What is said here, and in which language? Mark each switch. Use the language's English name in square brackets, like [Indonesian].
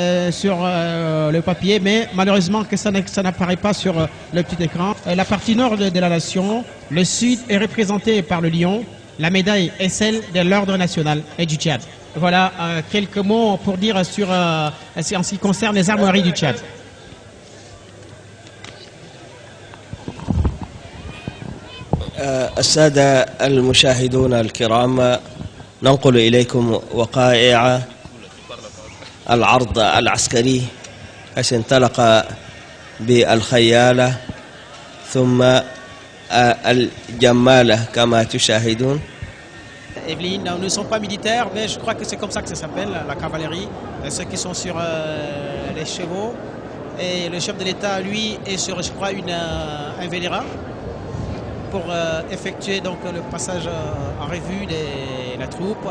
[French] sur le papier, mais malheureusement que ça n'apparaît pas sur le petit écran. La partie nord de la nation, le sud est représenté par le lion. La médaille est celle de l'ordre national et du Tchad. Voilà quelques mots pour dire sur en ce qui concerne les armoiries du Tchad. [Arabic] السادة المشاهدون الكرام، ننقل إليكم وقائع العرض العسكري حيث انطلق بالخيالة ثم الجمالة كما تشاهدون. [French] Evelyne, nous ne sommes pas militaires, mais je crois que c'est comme ça que ça s'appelle, la cavalerie, ceux qui sont sur les chevaux. Et le chef de l'État, lui, est sur, je crois, un Véléra pour effectuer donc le passage en revue de la troupe.